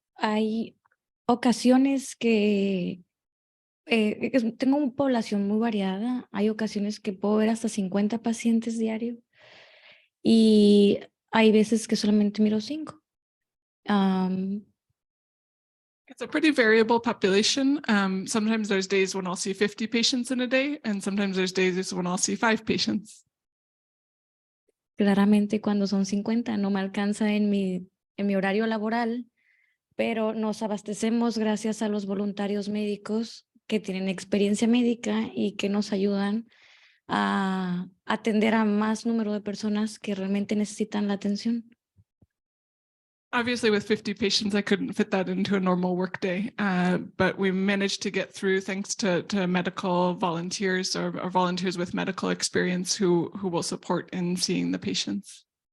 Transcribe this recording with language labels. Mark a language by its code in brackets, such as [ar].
[es] Hay ocasiones que tengo una población muy variada. Hay ocasiones que puedo ver hasta 50 pacientes diario y hay veces que solamente miro 5. [en] It's a pretty variable population. Sometimes there's days when I'll see 50 patients in a day, and sometimes there's days when I'll see 5 patients. [es] Claramente cuando son 50 no me alcanza en mi horario laboral, pero nos abastecemos gracias a los voluntarios médicos que tienen experiencia médica y que nos ayudan a atender a más número de personas que realmente necesitan la atención. [en] Obviously, with 50 patients, I couldn't fit that into a normal workday, but we managed to get through thanks to medical volunteers or volunteers with medical experience who will support in seeing the patients.